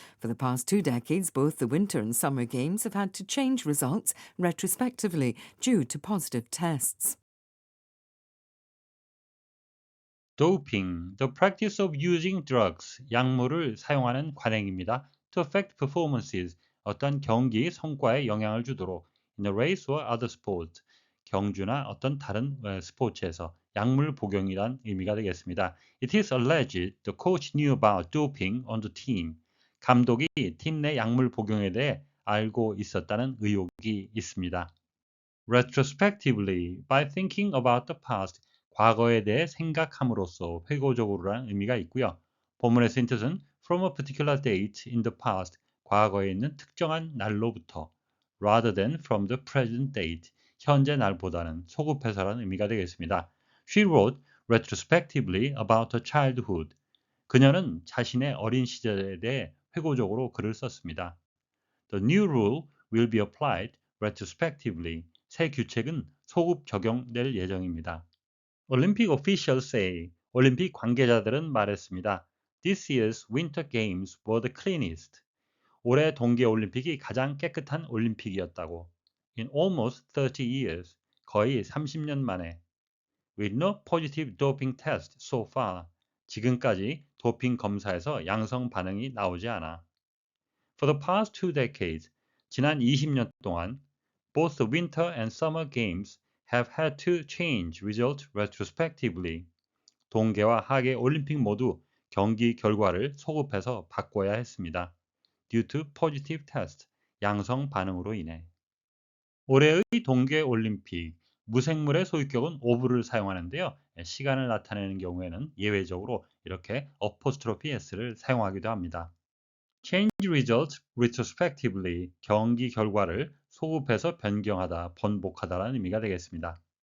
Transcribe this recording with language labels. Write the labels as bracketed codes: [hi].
[en] For the past 2 decades, both the Winter and Summer Games have had to change results retrospectively due to positive tests. Doping, the practice of using drugs, [ko] 약물을 사용하는 관행입니다. [en] To affect performances, [ko] 어떤 경기 성과에 영향을 주도록 [en] in a race or other sport, [ko] 경주나 어떤 다른 스포츠에서 약물 복용이란 의미가 되겠습니다. [en] It is alleged the coach knew about doping on the team. [ko] 감독이 팀 내 약물 복용에 대해 알고 있었다는 의혹이 있습니다. [en] Retrospectively, by thinking about the past, [ko] 과거에 대해 생각함으로써 회고적으로라는 의미가 있고요. 본문의 뜻은 [en] from a particular date in the past, [ko] 과거에 있는 특정한 날로부터 [en] rather than from the present date, [ko] 현재 날보다는 소급해서라는 의미가 되겠습니다. [en] She wrote retrospectively about her childhood. [ko] 그녀는 자신의 어린 시절에 대해 회고적으로 글을 썼습니다. [en] The new rule will be applied retrospectively. [ko] 새 규칙은 소급 적용될 예정입니다. [en] Olympic officials say, [ko] 올림픽 관계자들은 말했습니다. [en] This year's Winter Games were the cleanest. [ko] 올해 동계올림픽이 가장 깨끗한 올림픽이었다고. [en] In almost 30 years, [ko] 거의 30년 만에. [en] With no positive doping test so far. [ko] 지금까지 도핑 검사에서 양성 반응이 나오지 않아. [en] For the past 2 decades, [ko] 지난 20년 동안, [en] both the Winter and Summer Games have had to change results retrospectively. [ko] 동계와 하계 올림픽 모두 경기 결과를 소급해서 바꿔야 했습니다. [en] Due to positive test, [ko] 양성 반응으로 인해. 올해의 동계올림픽, 무생물의 소유격은 ove를 사용하는데요. 시간을 나타내는 경우에는 예외적으로 이렇게 apostrophe s를 사용하기도 합니다. [en] Change results retrospectively, [ko] 경기 결과를 소급해서 변경하다, 번복하다라는 의미가 되겠습니다.